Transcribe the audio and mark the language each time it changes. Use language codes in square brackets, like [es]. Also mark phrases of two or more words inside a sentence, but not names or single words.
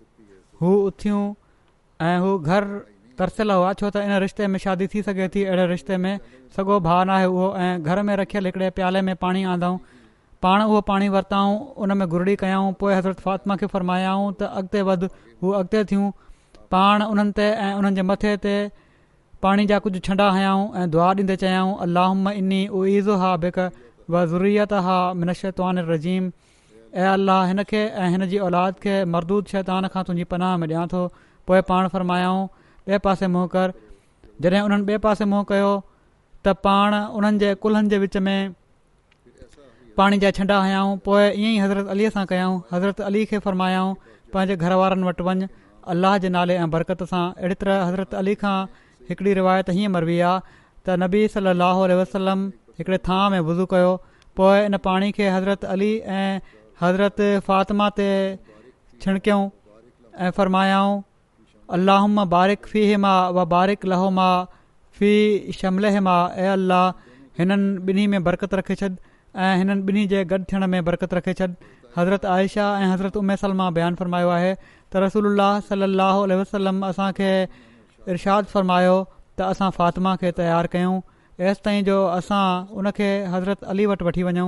[sd] हू उथियूं ऐं हू घर तरसियल हुआ छो त इन रिश्ते में शादी थी सघे थी, अहिड़े रिश्ते में सॻो भाउ न आहे उहो। ऐं घर में रखियल हिकिड़े प्याले में पाणी आंदऊं, पाण उहो पाणी वरिताऊं, उन में गुरड़ी कयाऊं। पोइ हज़रत फ़ातिमा खे फरमायाऊं त अॻिते वधि। हू अॻिते थियूं। पाण उन्हनि ते ऐं उन्हनि जे मथे ते पाणी जा कुझु छंडा हयाऊं ऐं दुआ ॾींदे चयाऊं [ar] اللهم إني أعيذها بك وذريتها من الشيطان الرجيم. [sd] ऐं अल्लाह हिन खे ऐं हिन जी औलाद खे मरदूद शैतान खां तुंहिंजी पनाह में ॾियां थो। पोइ पाण फरमायाऊं ॿिए पासे मुंहुं कर। जॾहिं उन्हनि ॿिए पासे मुंहुं कयो त पाण उन्हनि जे कुल्हनि जे विच में पाणी जा छंडा हयाऊं। पोइ ईअं ई हज़रत अलीअ सां कयाऊं। हज़रत अली खे फरमायाऊं पंहिंजे घर वारनि वटि वञ अल्लाह जे नाले ऐं बरकत सां। अहिड़ी तरह हज़रत अली खां हिकिड़ी रिवायत हीअं मरवी आहे त नबी [ar] صلى الله عليه وسلم [sd] हिकिड़े थां में वुज़ू कयो। पोइ इन पाणी खे हज़रत अली ऐं हज़रत फ़ातिमा ते छिणकियऊं ऐं फरमायाऊं [ar] اللهم بارك فيهما وبارك لهما في شملهما. [sd] ऐं अल्लाह हिननि ॿिन्ही में बरकत रखे छॾ ऐं हिननि ॿिन्ही जे गॾु थियण में बरकत रखे छॾ। हज़रत आयशा ऐं हज़रत उम्मे सलमा बयानु फरमायो आहे त रसूलुल्लाह [ar] صلى الله عليه وسلم [sd] असांखे इरशाद फरमायो त असां फ़ातिमा खे तयारु कयूं एसि ताईं जो असां उनखे हज़रत अली वटि वठी वञूं।